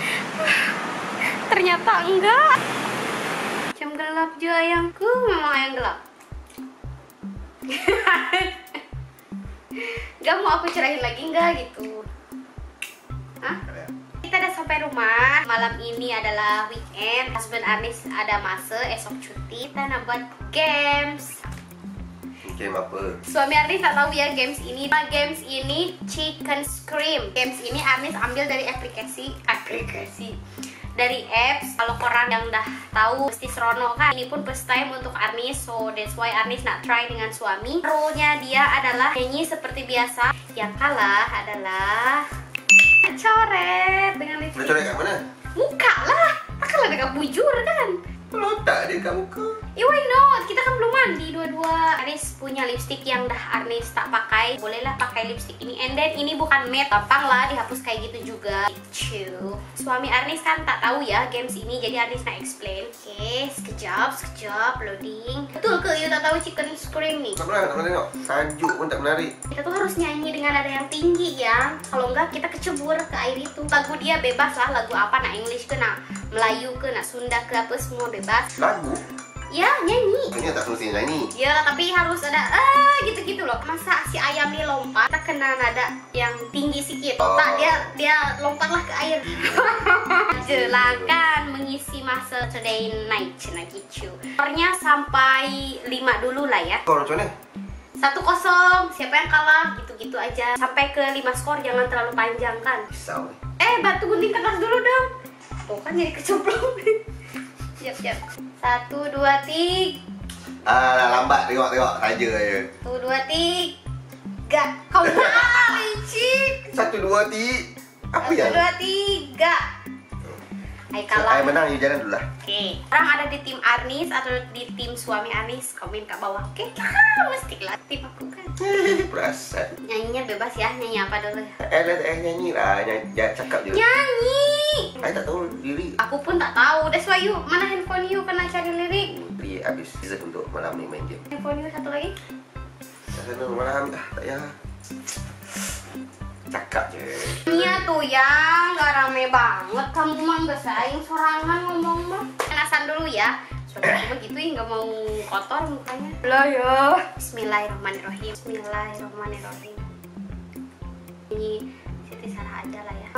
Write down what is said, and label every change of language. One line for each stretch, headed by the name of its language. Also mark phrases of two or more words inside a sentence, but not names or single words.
Indonesian: Ternyata enggak.
Malay: Macam gelap je ayangku, memang ayang gelap.
Indonesian: Gak mau aku cerahin lagi enggak gitu? Hah? Kita udah sampai rumah.
Malay: Malam ini adalah weekend. Husband Arnis ada masa, esok cuti. Kita nak buat games. Game apa? Suami Arnis tak tahu ya games ini. Games ini Chicken Scream. Games ini Arnis ambil dari aplikasi dari apps. Kalau korang yang udah tahu pasti serono kan. Ini pun
English: first time
Malay: untuk Arnis,
English: so that's why
Malay: Arnis nak try dengan suami. Role-nya dia adalah nyanyi seperti biasa. Yang kalah adalah coret dengan lipstick. Coret kat mana? Muka lah, takkanlah dekat bujur kan. Kalau tak dia kat muka.
English: Why not?
Malay: Kita kan belum mandi dua-dua. Arnis punya lipstick yang dah Arnis tak pakai. Bolehlah pakai lipstick ini.
English: And then
Indonesian: ini bukan matte, gampang lah dihapus kayak gitu juga.
Malay: Lucu. Suami Arnis kan tak tahu ya games ini, jadi Arnis nak explain. Oke, sekejap, loading. Betul ke you tak tahu chicken scream nih? Tak pernah tengok. Tajuk pun tak menarik.
Indonesian: Kita tuh harus nyanyi dengan nada yang tinggi ya. Kalau enggak kita kecebur ke air itu.
Malay: Lagu dia bebas lah, lagu apa, nak English ke, nak Melayu ke, nak Sunda ke, apa semua bebas. Lagu? Ya, nyanyi. Ini tak semestinya nyanyi.
Indonesian: Ya, tapi harus ada gitu-gitu loh. Masa si ayam ini lompat, kita kena nada yang tinggi sedikit.
Malay: Tak, dia lompatlah ke air. Silakan mengisi masa
English: today night
Malay: gitu. Skornya sampai 5 dulu lah ya. Skor macam mana? 1-0, siapa yang kalah gitu-gitu aja. Sampai ke 5 skor, jangan terlalu panjang kan. Risau.
Indonesian: Bantu gunting kertas dulu dong. Tuh kan jadi kecemplung.
Malay: Siap. 1, 2, 3. Lambat tengok saja je. 1, 2, 3. Kau nak licik. 1, 2, 3. Apa 1, yang? 2, 3. Ai kalah. Ai menang, you jalan dulu lah. Oke. Orang ada di tim Arnis atau di tim suami Arnis, komen kat bawah. Oke, mesti lah tim aku kan. Perasan. Nyanyinya bebas ya. Nyanyi apa dulu? Nyanyi lah, jangan cakap je. Nyanyi. Ai tak tahu lirik. Aku pun tak tahu.
English: That's why you,
Malay: mana handphone you, kena cari lirik. Beli habis reserve untuk malam ni main game. Handphone you satu lagi. Sana malam tak ya. Cakap je.
Indonesian: Iya tuh yang gak rame banget.
Sundanese: Kamu mah gak saing sorangan ngomong mah.
Indonesian: Panasan dulu ya. Soalnya aku begitu ya, gak mau kotor mukanya. Lah ya.
Arabic: بسم الله الرحمن الرحيم. بسم الله الرحمن الرحيم.
Indonesian: Ini Siti Sarah aja lah ya.